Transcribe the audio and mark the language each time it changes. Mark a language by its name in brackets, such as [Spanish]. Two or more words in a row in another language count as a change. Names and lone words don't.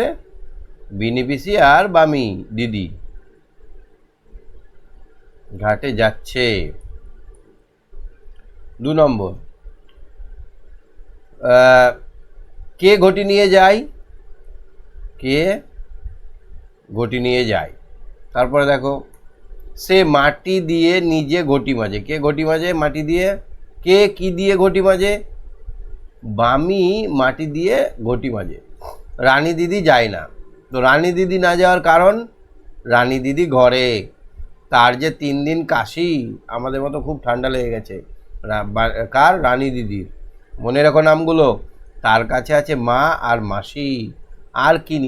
[Bangla] বিনি পিসি আর বামি দিদি ঘাটে যাচ্ছে। 2 নম্বর, কে ঘটি নিয়ে যায়, কে ঘটি নিয়ে যায়। তারপরে দেখো, সে মাটি দিয়ে নিজে ঘটি মাজে। কে ঘটি মাজে? মাটি দিয়ে। কে কি দিয়ে ঘটি মাজে? বামি মাটি দিয়ে ঘটি মাজে। রানী দিদি যায় না। তো রানী দিদি না যাওয়ার কারণ, রানী দিদি ঘরে, তার যে 3 দিন কাশি, আমাদের মতো খুব ঠান্ডা লেগে গেছে। কার? রানী দিদির। মনে রাখো নামগুলো। তার কাছে আছে মা আর মাসি, আর কিনি।